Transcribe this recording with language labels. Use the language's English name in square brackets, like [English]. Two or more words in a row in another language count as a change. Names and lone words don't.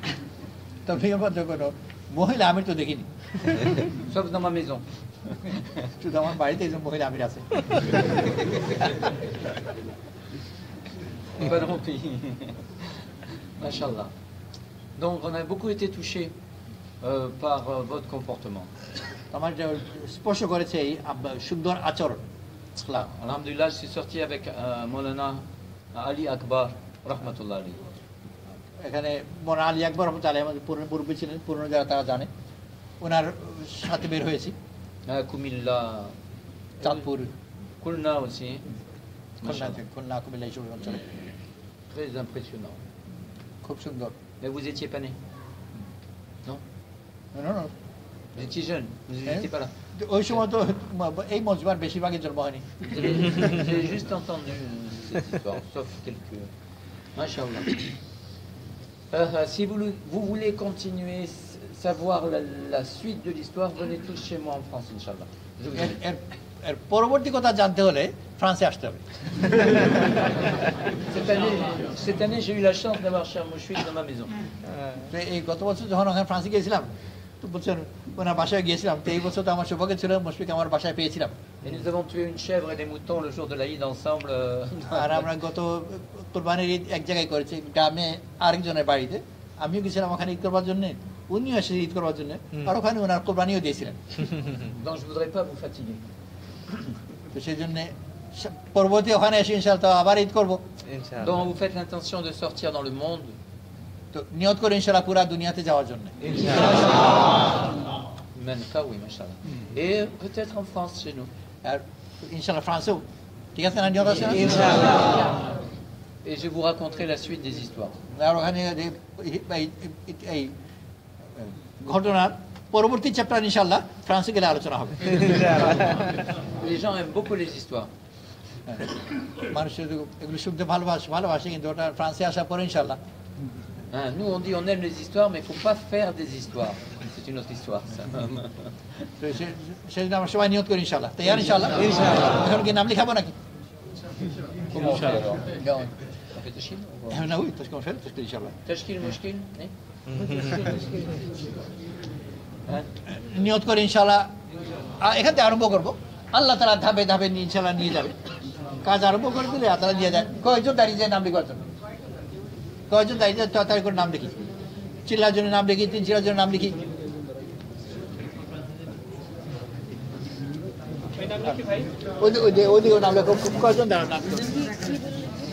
[Bangla] তবে কোনো মহিলা আমির তো দেখিনি [French] Sauf dans ma maison. [Bangla] শুধু আমার বাড়িতে একজন মহিলা আমির আছে [French] Pas dans mon pays. Machallah. Donc on a beaucoup été touchés par votre comportement. [Bangla] আমার যে স্পর্শ করেছে এই সুন্দর আচরণ [French] Alhamdulillah, je suis sorti avec Maulana Ali Akbar, [Arabic] رحمة الله عليه. [Bangla] এখানে মোনা আলী আকবর রহমতুল্লাহ আমাদের পুরনো মুরব্বী ছিলেন পুরনো যারা তারা জানে ওনার সাথে বের হয়েছি [French] Kumilla, [Bangla] চাঁদপুর [French] Kulna aussi. [Bangla] খুলনা থেকে খুলনা কুমিল্লা এইসব অঞ্চলে [French] Très impressionnant. [Bangla] খুব সুন্দর [French] Mais vous étiez pas né? Non? [English] No, no. [French] Vous étiez jeune, vous n'étiez pas là. [Bangla] ওই সময় তো এই মজবার বেশিরভাগই জন্ম হয়নি [French] J'ai juste entendu cette histoire, sauf quelques. Machallah. Si vous voulez continuer, savoir la suite de l'histoire, venez tous chez moi en France, Inch'Allah. Je vous dis. [Bangla] এর পরবর্তী কথা জানতে হলে ফ্রান্সে আসতে হবে [French] Cette année, j'ai eu la chance d'avoir Cher Mouchouid dans ma maison. [Bangla] তো এই গত বছর যখন ওখানে ফ্রান্সে গিয়েছিলাম তো বলছেন ওনার বাসায় গিয়েছিলাম তো এই বছর তো আমার সৌভাগ্য ছিল মুশফিক আমার বাসায় পেয়েছিলাম [French] Et nous avons tué une chèvre et des moutons le jour de l'Aïd ensemble. [Bangla] আর আমরা গত কোরবানির ঈদ এক জায়গায় করেছি গ্রামে আরেকজনের বাড়িতে আমিও গেছিলাম ওখানে ঈদ করবার জন্য উনিও এসে ঈদ করবার জন্য আর ওখানে ওনার কোরবানিও দিয়েছিলেন [French] Donc je voudrais pas vous fatiguer. [Bangla] তো সেই জন্য পরবর্তী ওখানে এসে ইনশাআল্লাহ আবার ঈদ করবো [French] Donc vous faites l'intention de sortir dans le monde. [Bangla] তো নিয়ত করে ইনশাআল্লাহ পুরা দুনিয়াতে যাওয়ার জন্য [French] Manka, oui, machallah. Et peut-être en France chez nous. [Bangla] আর ইনশাআল্লাহ ফ্রান্সেও ঠিক আছে না নিয়ত আছে [French] Et je vous raconterai la suite des histoires. [Bangla] আর ওখানে এই ঘটনার পরবর্তী চ্যাপ্টার ইনশাআল্লাহ ফ্রান্সে গেলে আলোচনা হবে [French] Les gens aiment beaucoup les histoires. [Bangla] মানুষ এগুলো শুনতে ভালোবাসে কিন্তু ওটা ফ্রান্সে আসার পরে ইনশাআল্লাহ [French] Hein, nous on dit on aime les histoires mais il ne faut pas faire des histoires. C'est une autre histoire ça. [Bangla] তো সেদিন আমরা সবাই নিয়ত করি ইনশাআল্লাহ তৈরি ইনশাআল্লাহ এখন কি নাম লিখাবো নাকি [French] Comment on fait alors? On fait tashkil? [Bangla] না ওই তো কোন ফেল তো ইনশাআল্লাহ [French] Tashkil, mushkil? Hein? [Bangla] নিয়ত করি ইনশাআল্লাহ এখান থেকে আরম্ভ করবো [Arabic] الله تعالى [Bangla] ধাপে ধাপে ইনশাআল্লাহ নিয়ে যাবে কাজ আরম্ভ করে দিলে [Arabic] الله تعالى [Bangla] দিয়ে দেন কয়জন দাঁড়িয়ে যায় নাম লিখার জন্য কয়জন দাঁড়িয়ে যায় তাড়াতাড়ি করে নাম লিখি চিল্লার জন্য নাম লিখি 3-4 জনের নাম লিখি ওদিকে নাম লেখো কয়জন দাঁড়ান নাম